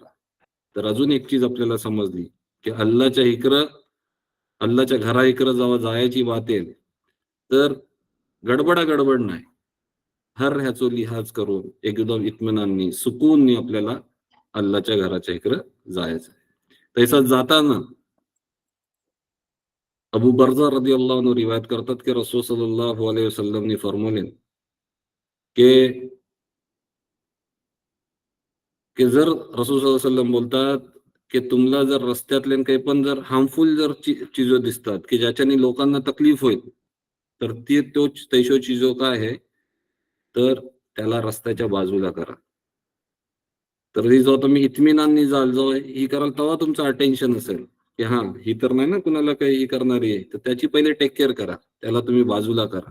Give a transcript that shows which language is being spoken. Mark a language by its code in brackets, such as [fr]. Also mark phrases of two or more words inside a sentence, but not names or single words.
[mr] तर अजून एक चीज आपल्याला समजली की अल्लाच्या घरा इकडं जेव्हा जायची बात येईल, तर गडबड नाही, हर ह्याचो लिहाज करून एकदम इत्मिनाननी, सुकूननी आपल्याला अल्लाच्या घराच्या इकडं जायचं. तसंच जाताना अबू बर्जा [ar] رضي الله عنه [mr] रिवायत करतात की रसूल [ar] صلى الله عليه وسلم [mr] ने फरमावले की की जर रसूल [ar] صلى الله عليه وسلم [mr] बोलतात की तुम्हाला जर रस्त्यातले काही पण जर हार्मफुल जर चीजो दिसतात की ज्याच्याने लोकांना तकलीफ होईल, तर ती तोच तैशो चीजो काय आहे, तर त्याला रस्त्याच्या बाजूला करा. तर ही जेव्हा तुम्ही इत्मिनाननी जाल, जेव्हा ही कराल तेव्हा तुमचं अटेन्शन असेल की हा ही तर नाही ना कुणाला काही ही करणारी आहे, तर त्याची पहिले [en] take care [mr] करा, त्याला तुम्ही बाजूला करा.